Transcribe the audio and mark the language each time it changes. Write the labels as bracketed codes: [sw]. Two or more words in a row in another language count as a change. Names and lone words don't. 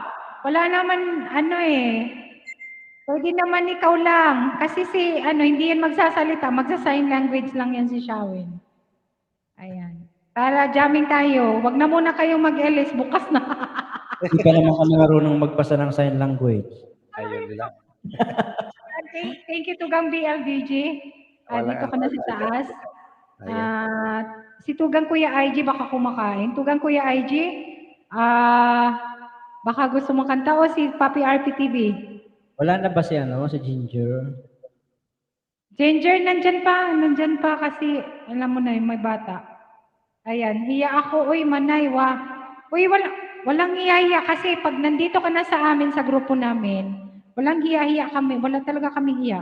[tl] Wala naman, pwede naman ikaw lang. Kasi hindi yan magsasalita, magsa- [en] sign language [tl] lang yan si Shawen. Ayan. Para jamming tayo. Wag na muna kayong mag-LS, bukas na. Hindi pa naman kami marunong magpasa ng [en] sign language. [tl] Ayun lang. [en] Thank you [tl] Tugang BLDG. Dito ka na sa taas. Si Tugang Kuya IG baka kumakain. Tugang Kuya IG, baka gusto mong kanta o si Papi RPTV? Wala na ba si Ginger? Ginger, nandyan pa kasi alam mo na may bata. Ayan, hiya ako, uy manay, Uy, walang hiya kasi pag nandito ka na sa amin sa grupo namin, walang hiya kami, wala talaga kami hiya.